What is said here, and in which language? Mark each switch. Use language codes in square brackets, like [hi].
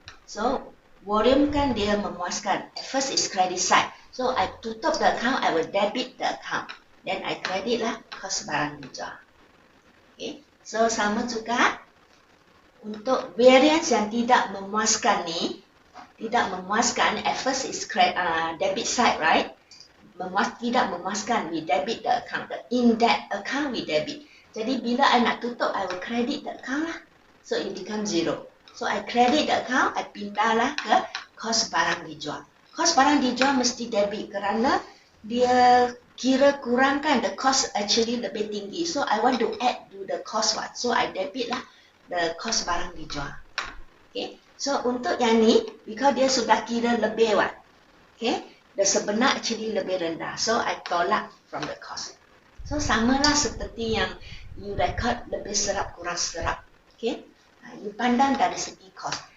[ms] So volume kan dia memuaskan. [en] At first is credit side. So I tutup the account, I will debit the account. Then I credit lah [ms] kos barang dijual. [en] Okay. [ms] So sama juga untuk variance yang tidak memuaskan ni, tidak memuaskan. [en] At first is debit side, right? [ms] Tidak memuaskan, [en] we debit the account. In that account we debit. [ms] Jadi bila [en] I [ms] nak tutup, [en] I will credit the account lah. So it becomes zero. So I credit the account, I [ms] pindah lah ke kos barang dijual. Kos barang dijual mesti debit kerana dia kira kurangkan, [en] the cost actually [ms] lebih tinggi. [en] So I want to add to the cost what. So I debit lah the cost [ms] barang dijual. [en] Okay. [ms] So untuk yang ni, because dia sudah kira lebih what. [en] Okay. The sebenar actually [ms] lebih rendah. [en] So I tolak from the cost. [ms] So samalah seperti yang you record lebih serap kurang serap. Okay. You pandang dari segi cost.